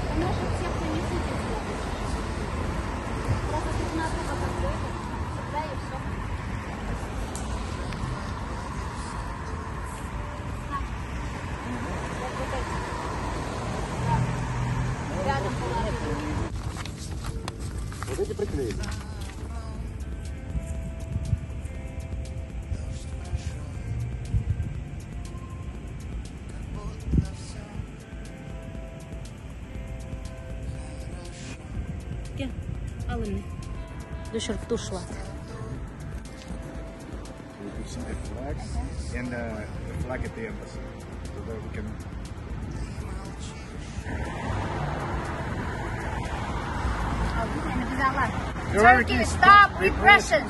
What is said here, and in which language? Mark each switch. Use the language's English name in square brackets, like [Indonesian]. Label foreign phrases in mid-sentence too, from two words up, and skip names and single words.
[Russian] наших всех принесите сюда. Просто тут надо как-то всегда и все. Рядом положили. Вот эти приклеили. [Turkmen] Alın. Düşürüp tuşla. [English] We put some flags and the flag at the embassy so that we can. Turkey, stop repressions!